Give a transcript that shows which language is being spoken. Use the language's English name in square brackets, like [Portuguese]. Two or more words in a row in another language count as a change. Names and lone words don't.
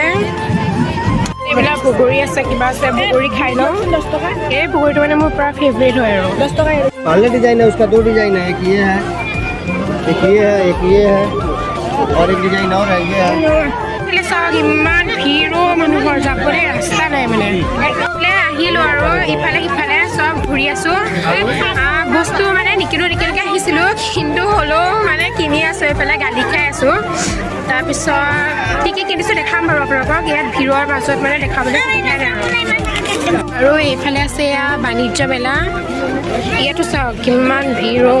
[Assamese] এইবিলাক বগৰী আছে, কিবা আছে, বগৰী খাই লওঁ। এই বগৰীটো মানে মোৰ পুৰা ফেভৰেট হয় আৰু 10 টকা। [Hindi] पहले डिजाइन है उसका, 2 डिजाइन है, एक ये है, एक ये है, एक ये है और एक डिजाइन और है, ये है। [Assamese] চাওক ইমান ভিৰো মানুহৰ, যাবলৈ ৰাস্তা নাই মানে। আহিলোঁ আৰু ইফালে সিফালে চব ঘূৰি আছোঁ। বস্তু মানে নিকিনোকৈ আহিছিলোঁ, কিন্তু হ'লেও মানে কিনি আছে এইফালে গালি খাই আছোঁ তাৰপিছত কি কি কিনিছোঁ দেখাম বাৰু আপোনালোকক ইয়াত ভিৰৰ মাজত মানে দেখাবলৈ সুবিধা নাই আৰু এইফালে আছে এয়া বাণিজ্য মেলা ইয়াতো চাওক কিমান ভিৰ